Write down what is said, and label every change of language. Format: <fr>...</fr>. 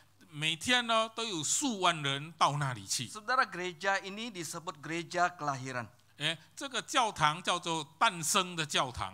<zh>每天呢都有数万人到那里去。</zh> <id>Saudara, gereja ini disebut gereja kelahiran.</id> <zh>这个教堂叫做诞生的教堂，</zh>